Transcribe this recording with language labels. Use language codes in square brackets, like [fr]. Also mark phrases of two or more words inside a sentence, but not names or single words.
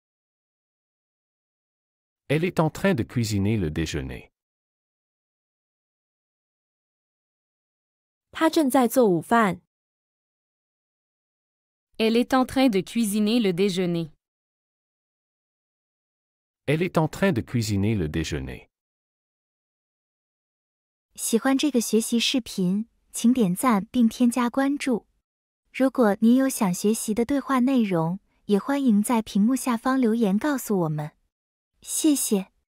[fr] Elle est en train de cuisiner le déjeuner. [zh] 他正在做午饭。 [fr] Elle est en train de cuisiner le déjeuner. Elle est en train de cuisiner le déjeuner. [zh] 喜欢这个学习视频，请点赞并添加关注。如果您有想学习的对话内容，也欢迎在屏幕下方留言告诉我们。谢谢。